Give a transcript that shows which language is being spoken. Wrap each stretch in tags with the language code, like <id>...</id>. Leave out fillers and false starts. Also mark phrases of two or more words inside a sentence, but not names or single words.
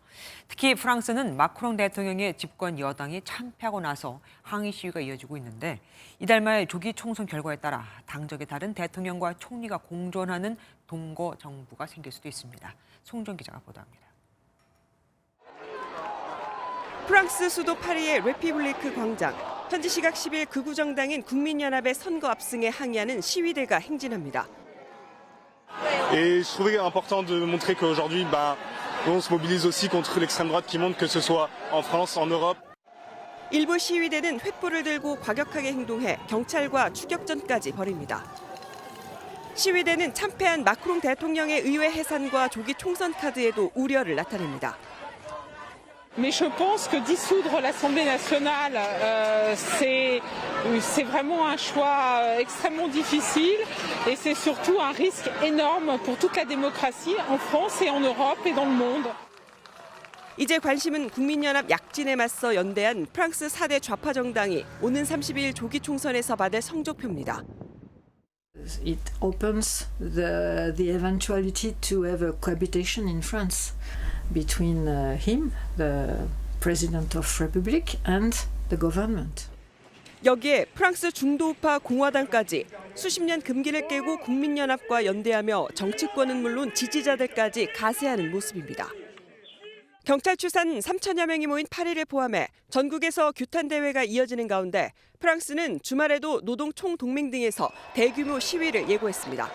<ko>특히 프랑스는 마크롱 대통령의 집권 여당이 참패하고 나서 항의 시위가 이어지고 있는데 이달 말 조기 총선 결과에 따라 당적의 다른 대통령과 총리가 공존하는 동거 정부가 생길 수도 있습니다. 송정 기자가 보도합니다. 프랑스 수도 파리의 레피블리크 광장. 현지 시각 10일 극우 정당인 국민연합의 선거 압승에 항의하는 시위대가 행진합니다.</ko> <fr>Et je trouvais important de montrer qu'aujourd'hui, on se mobilise aussi contre l'extrême droite qui monte, que ce soit en France, en Europe.</fr> <ko>일부 시위대는 횃불을 들고 과격하게 행동해 경찰과 추격전까지 벌입니다. 시위대는 참패한 마크롱 대통령의 의회 해산과 조기 총선 카드에도 우려를 나타냅니다.</ko> <fr>Mais je pense que dissoudre l'Assemblée nationale, c'est vraiment un choix extrêmement difficile et c'est surtout un risque énorme pour toute la démocratie en France et en Europe et dans le monde.</fr> <ko>이제 관심은 국민연합 약진에 맞서 연대한 프랑스 4대 좌파 정당이 오는 30일 조기 총선에서 받을 성적표입니다.</ko> <en>It opens the eventuality to have a cohabitation in France between him, the President of Republic, and the government.</en> <ko>여기에 프랑스 중도우파 공화당까지 수십 년 금기를 깨고 국민연합과 연대하며 정치권은 물론 지지자들까지 가세하는 모습입니다. 경찰 추산 3천여 명이 모인 파리를 포함해 전국에서 규탄 대회가 이어지는 가운데 프랑스는 주말에도 노동 총동맹 등에서 대규모 시위를 예고했습니다.</ko>